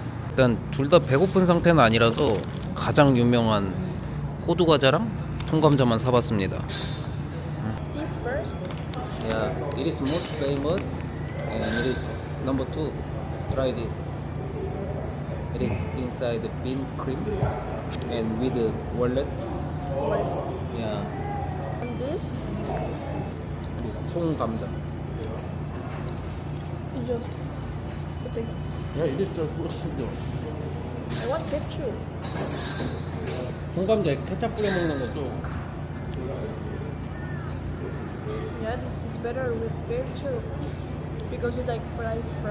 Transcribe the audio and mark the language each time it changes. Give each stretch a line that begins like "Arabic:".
Korean: 일단 둘 다 배고픈 상태는 아니라서 가장 유명한 호두 과자랑 통감자만 사봤습니다.
English: This first? Yeah, it is most famous and it is number 2. Try this. It is inside the bean cream and with the walnut. Yeah, And this? it is 통감자. You just put it. Yeah, it is just good. I want ketchup.
Korean: 통감자에 케찹 뿌려 먹는 것도
English: Yeah, this is better with ketchup. Because it's like fried.